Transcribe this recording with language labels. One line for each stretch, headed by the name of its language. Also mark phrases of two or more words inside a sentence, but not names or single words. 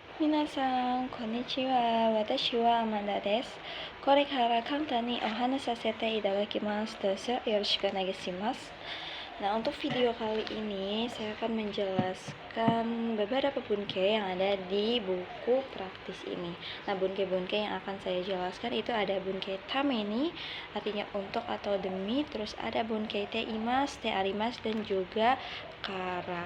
Japanese: 皆さん、こんにちは。私はAmandaです. これから簡単にお話させていただきます. どうぞよろしくお願いします.
Indonesian: Nah, untuk video kali ini saya akan menjelaskan beberapa bunke yang ada di buku praktis ini. Nah, bunke-bunke yang akan saya jelaskan itu ada
Japanese: 文型ために,
Indonesian: artinya untuk atau demi, terus ada
Japanese: 文型ています、てあります,
Indonesian: dan juga kara.